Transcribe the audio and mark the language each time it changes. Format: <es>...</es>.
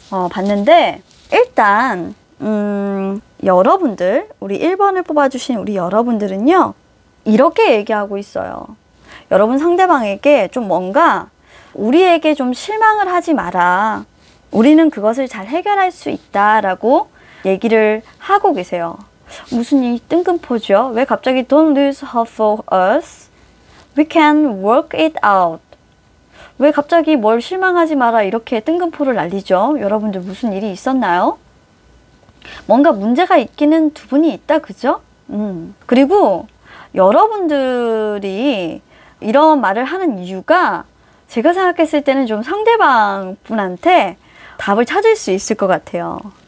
<ko>봤는데 일단 여러분들, 우리 1번을 뽑아주신 우리 여러분들은요, 이렇게 얘기하고 있어요. 여러분 상대방에게 좀 뭔가 우리에게 좀 실망을 하지 마라. 우리는 그것을 잘 해결할 수 있다라고 얘기를 하고 계세요. 무슨 이 뜬금포죠? 왜 갑자기</ko> <en>Don't lose hope for us? We can work it out.</en> <ko>왜 갑자기 뭘 실망하지 마라 이렇게 뜬금포를 날리죠? 여러분들 무슨 일이 있었나요? 뭔가 문제가 있기는 두 분이 있다. 그죠? 그리고 여러분들이 이런 말을 하는 이유가 제가 생각했을 때는 좀 상대방 분한테 답을 찾을 수 있을 것 같아요.</ko>